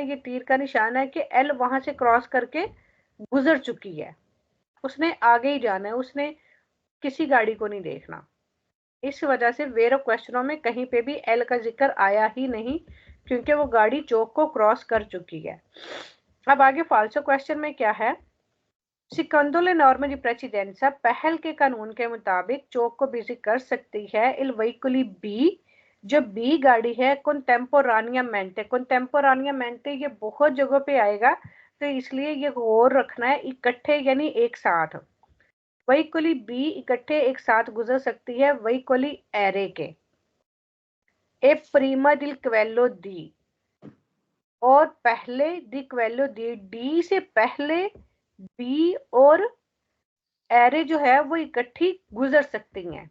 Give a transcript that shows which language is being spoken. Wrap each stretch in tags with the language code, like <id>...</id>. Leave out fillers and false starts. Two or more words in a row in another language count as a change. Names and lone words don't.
<hi>ये तीर का निशान है कि एल वहां से क्रॉस करके गुजर चुकी है, उसने आगे ही जाना है, उसने किसी गाड़ी को नहीं देखना। इस वजह से वेरो क्वेश्चनों में कहीं पे भी एल का जिक्र आया ही नहीं, क्योंकि वो गाड़ी चौक को क्रॉस कर चुकी है। अब आगे फाल्सो क्वेश्चन में क्या है?</hi> <it>Secondo le norme di precedenza,</it> <hi>पहल के कानून के मुताबिक चौक को बिजी कर सकती है</hi> <it>il veicoli B,</it> <hi>जो बी गाड़ी है contemporaneamente ये बहुत जगह पे आएगा, तो इसलिए ये गौर रखना है, इकट्ठे यानी एक साथ।</hi> <it>veicoli B</it> <hi>इकट्ठे एक साथ गुजर सकती है veicoli एरे के।</hi> <it>e prima del quello di,</it> <hi>और पहले</hi> <it>di quello di,</it> <hi>डी से पहले बी और एरे जो है वो इकट्ठी गुजर सकती हैं।</hi>